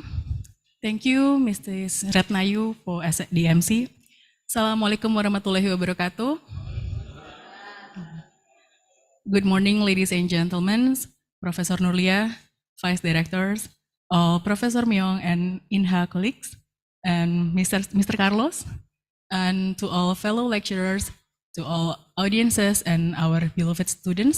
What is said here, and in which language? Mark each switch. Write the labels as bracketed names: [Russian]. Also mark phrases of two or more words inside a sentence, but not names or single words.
[English] Thank you, Mrs. Retnayu, for the MC. [Arabic] السلام عليكم ورحمة الله وبركاته. [English] Good morning, ladies and gentlemen, Professor Nurlia, Vice Directors, all Professor Myung and INHA colleagues, and Mr. Carlos, and to all fellow lecturers, to all audiences and our beloved students.